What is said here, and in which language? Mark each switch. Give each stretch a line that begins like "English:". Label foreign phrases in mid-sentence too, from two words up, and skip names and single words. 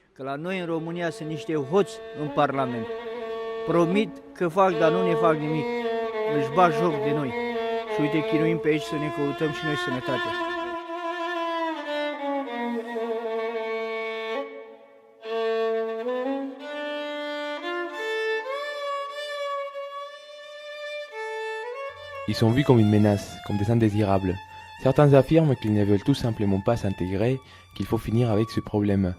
Romanian: că la noi în România sunt niște hoți în Parlament. Promit că fac, dar nu ne fac nimic. Își bat joc de noi. Și uite, chinuim pe aici să ne căutăm și noi sănătate.
French: Ils sont vus comme une menace, comme des indésirables. Certains affirment qu'ils ne veulent tout simplement pas s'intégrer, qu'il faut finir avec ce problème.